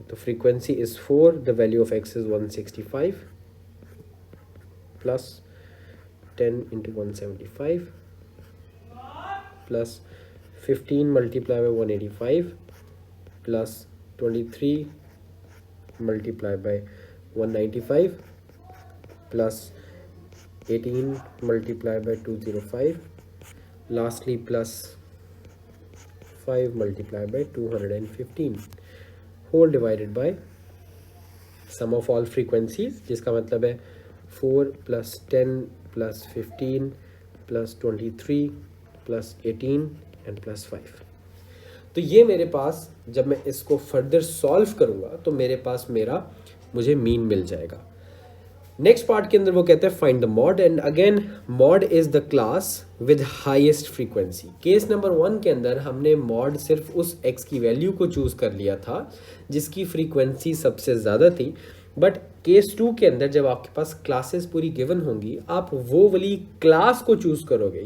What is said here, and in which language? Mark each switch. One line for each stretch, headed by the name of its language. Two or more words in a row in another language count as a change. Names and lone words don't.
English: तो frequency is 4, the value of x is 165 plus 10 into 175 plus 15 multiply by 185 plus 23 multiply by 195 plus 18 multiply by 205 lastly plus 5 multiplied by 215 whole divided by sum of all frequencies,
Hindi: जिसका मतलब है
English: 4 plus 10 plus 15 plus 23 plus 18 and plus 5।
Hindi: तो ये मेरे पास जब मैं इसको फर्दर सॉल्व करूँगा तो मेरे पास मुझे मीन मिल जाएगा।
English: next part
Hindi: के अंदर वो कहते हैं
English: find the mode, and again mode is the class with highest frequency. case number
Hindi: 1 के अंदर हमने मॉड सिर्फ उस x की वैल्यू को चूज कर लिया था जिसकी फ्रीक्वेंसी सबसे ज़्यादा थी,
English: but case
Hindi: 2 के अंदर जब आपके पास क्लासेस पूरी गिवन होंगी आप वो वाली क्लास को चूज करोगे।